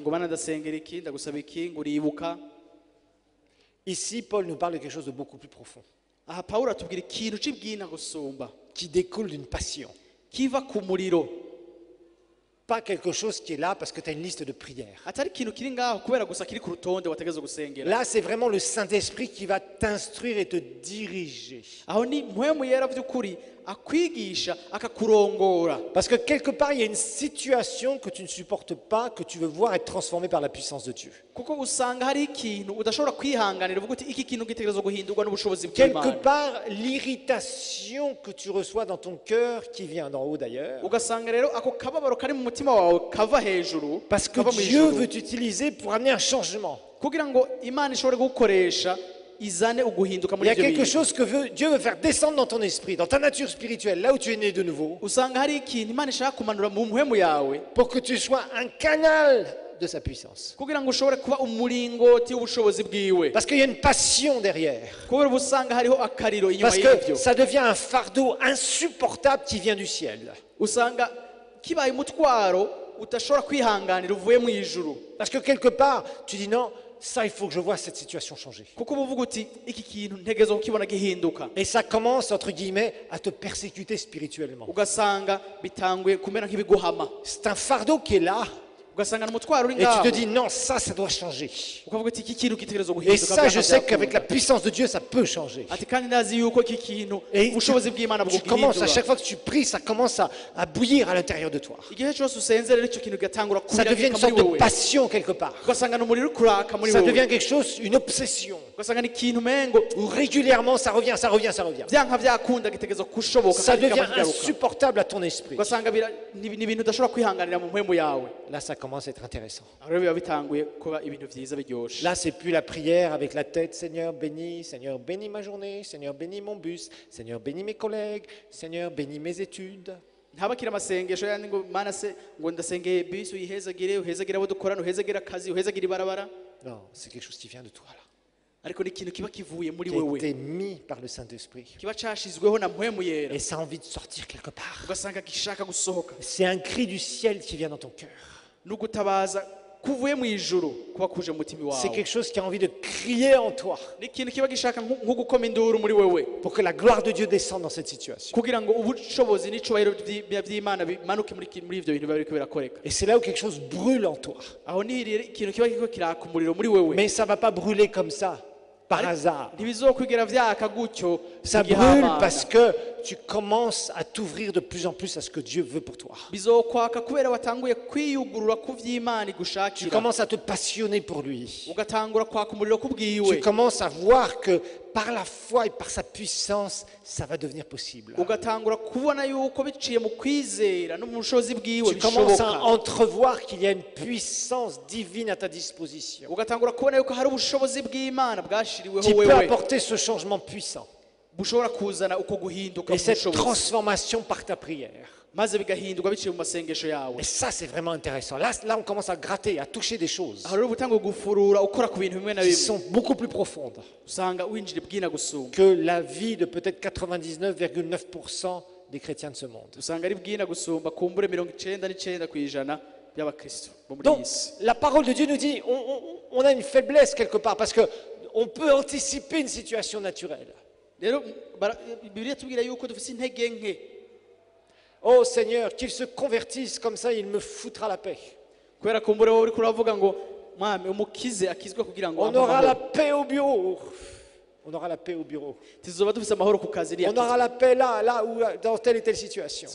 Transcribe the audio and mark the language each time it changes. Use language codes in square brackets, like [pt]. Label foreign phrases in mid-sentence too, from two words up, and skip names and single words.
[rn] ngo bana ndasengera iki ndagusaba iki ngo uribuka. [fr] Ici, Paul nous parle de quelque chose de beaucoup plus profond, [rn] Aha Pawulo atubwira ikintu c'ibwina gusumba [fr] qui découle d'une passion. [rn] kiva ku muriro, [fr] Pas quelque chose qui est là parce que tu as une liste de prières. [rn] atari ikintu kiri ngaho kubera gusa kiri ku rutonde wategeza gusengera. [fr] Là, c'est vraiment le Saint-Esprit qui va t'instruire et te diriger. [rn] aho ni mpwemu yera by'ukuri akwigisha akakurongora. [fr] Parce que quelque part, il y a une situation que tu ne supportes pas, que tu veux voir être transformée par la puissance de Dieu. [rn] kuko usanga hari ikintu udashobora kwihanganira uvuga uti iki kintu gitegerezwa guhindurwa n'ubushobozi [fr] Quelque [rn] bw'Imana. [fr] part, l'irritation que tu reçois dans ton cœur, qui vient d'en haut d'ailleurs, [rn] Ugasanga rero ako kababaro kari mu mutima wawe kava hejuru, [fr] parce que [rn] kava mu [fr] Dieu [rn] ijuru, [fr] veut t'utiliser pour amener un changement. [rn] kugira ngo Imana ishobore gukoresha izane uguhinduka [fr] Il [rn] muri [fr] y a [rn] ibyo [fr] quelque [rn] bintu. [fr] chose que Dieu veut faire descendre dans ton esprit, dans ta nature spirituelle, là où tu es né de nouveau, [rn] Usanga hari ikintu Imana ishaka kumanura mu mpwemu yawe [fr] pour que tu sois un canal de sa puissance. [rn] kugira ngo ushobore kuba umuringoti w'ubushobozi bwiwe. [fr] Parce qu'il y a une passion derrière. [rn] Kubera usanga hariho akariro inyuma [fr] Parce [rn] y'ibyo. [fr] que ça devient un fardeau insupportable qui vient du ciel. [rn] Usanga kibaye umutwaro utashobora kwihanganira uvuye mu ijuru. [fr] Parce que quelque part, tu dis non, ça il faut que je vois cette situation changer. [rn] Kuko uba uvuga uti iki kintu ntegezo kukibona gihinduka. [fr] Et ça commence, entre guillemets, à te persécuter spirituellement. [rn] Ugasanga bitanguye kumera nk'ibiguhama. [fr] C'est un fardeau qui est là. [rn] Ugasanga n'umutwaro uri [fr] Et tu [rn] ngaho. [fr] te dis non, ça doit changer. [rn] Ukavuga uti iki kintu gitegerezo [fr] Et [rn] guhinduka. [fr] ça, je sais qu'avec la puissance de Dieu, ça peut changer. [rn] Ati kandi ndazi yuko iki kintu [fr] Et [rn] ubushobozi bw'Imana [fr] tu commences, à [rn] bw'uguhindura. [fr] chaque fois que tu pries, ça commence à bouillir à l'intérieur de toi. [rn] Igihe cyose usenze rero icyo kintu gatangura [fr] Ça devient une [rn] kubiragika muri [fr] sorte de [rn] wowe. [fr] passion quelque part. [rn] Ugasanga n'umuriro uri kuraka muri [fr] Ça [rn] wowe. [fr] devient quelque chose, une obsession. [rn] Ugasanga ni ikintu mengo [fr] Où régulièrement, ça revient, ça revient, ça revient. [rn] byanka byakunda gitegezo kushoboka [fr] Ça [rn] kandi [fr] devient [rn] kikaba kigaruka. [fr] insupportable à ton esprit. [rn] Ugasanga ni ibintu udashobora kwihanganira mu mpwemu yawe. [fr] Là, ça commence à être intéressant. [rn] Aho rero biba bitanguye kuba ibintu byiza biryoshe. [fr] Là, c'est plus la prière avec la tête. Seigneur, bénis ma journée. Seigneur, bénis mon bus. Seigneur, bénis mes collègues. Seigneur, bénis mes études. [rn] ntabakira amasengesho yandi ngo mana se ngo ndasengeye bisi uyihezagire uhezagire abo dukorana uhezagire akazi uhezagire ibarabara. [fr] Non, c'est quelque chose qui vient de toi, là. [rn] Ariko ni ikintu kiba kivuye muri [fr] Qui a [rn] wewe, [fr] été mis par le Saint-Esprit. [rn] kiba cashizweho na mpwemu yera, [fr] Et ça a envie de sortir quelque part. [rn] ugasanga gishaka gusohoka. [fr] C'est un cri du ciel qui vient dans ton cœur. [rn] N'ugutabaza kuvuye mu ijuru kuba kuje mu mutima [fr] C'est [rn] wawe. [fr] quelque chose qui a envie de crier en toi [rn] Ni ikintu kiba gishaka nko gukoma induru muri wewe, [fr] pour que la gloire de Dieu descende dans cette situation. [rn] kugira ngo ubushobozi n'icubahiro by'Imana bimanuke muri ivyo bintu biba biriko birakoreka. [fr] Et c'est là où quelque chose brûle en toi. [rn] Aho ni rero ikintu kiba kiriko kiraka umuriro muri wewe. [fr] Mais ça ne va pas brûler comme ça, par hasard. [rn] Ntibizokwigera vyaka gutyo. [fr] Ça brûle parce que tu commences à t'ouvrir de plus en plus à ce que Dieu veut pour toi. [rn] bizokwaka kubera watanguye kwiyugurura ku vy'Imana [fr] Tu [rn] igushakira. [fr] commences à te passionner pour lui. [rn] Ugatangura kwaka umuriro [fr] Tu [rn] kubwiwe. [fr] commences à voir que par la foi et par sa puissance, ça va devenir possible. [rn] Ugatangura kubona yuko biciye mu kwizera no mu bushobozi bwiwe [fr] Tu commences à [rn] bishoboka. [fr] entrevoir qu'il y a une puissance divine à ta disposition [rn] Ugatangura kubona yuko hari ubushobozi bw'Imana bwashiriweho [fr] qui peut [rn] wewe [fr] apporter ce changement puissant [rn] bushobora kuzana uko guhinduka [fr] et [rn] mu [fr] cette [rn] bushobozi, [fr] transformation par ta prière. [rn] maze bigahinduka biciye mu masengesho yawe. [fr] Et ça, c'est vraiment intéressant. Là, on commence à gratter, à toucher des choses [rn] Aho rero ubutanguye gufurura ukora ku bintu bimwe na [fr] qui [rn] bimwe, [fr] sont beaucoup plus profondes [rn] usanga winjira bwina gusumba, [fr] que la vie de peut-être 99,9% des chrétiens de ce monde. [rn] usanga ari bwina gusumba kumbure 99% by'abakristo bo muri [fr] Donc, [rn] iyi si. [fr] la parole de Dieu nous dit, on a une faiblesse quelque part parce que on peut anticiper une situation naturelle. [rn] Rero Bibiliya tubwira yuko dufite intege nke. [fr] Oh Seigneur, qu'il se convertisse comme ça, il me foutra la paix. [rn] Kubera kumbure wowe uriko uravuga ngo mwami umukize akizwe kugira ngo [fr] On aura la paix au bureau. On aura la paix au bureau. [rn] tuzoba dufise amahoro ku kazi [fr] On aura la paix là ou dans telle et telle situation.